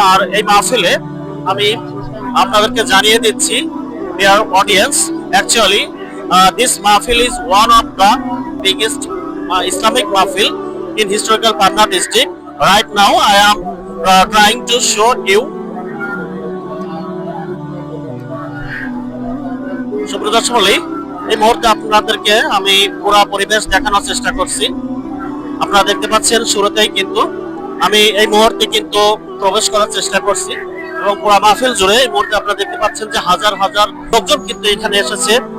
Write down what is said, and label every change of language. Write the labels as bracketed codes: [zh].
[bn] আর এই মাহফিলে আমি আপনাদেরকে জানিয়ে দিচ্ছি, [en] Dear audience, actually this mahfil is one of the biggest Islamic mahfil in historical Patna district. Right now I am trying to show you. [bn] সুপ্রিয় দর্শক মণ্ডলী, এই মুহূর্তে আপনাদেরকে আমি পুরো পরিবেশ দেখানোর চেষ্টা করছি। আপনারা দেখতে পাচ্ছেন শুরুতেই কিন্তু আমি এই মুহূর্তে কিন্তু প্রবেশ করার চেষ্টা করছি এবং পুরো মাহফিল জুড়ে এই মুহূর্তে আপনারা দেখতে পাচ্ছেন যে হাজার হাজার লোকজন কিন্তু এখানে এসেছে।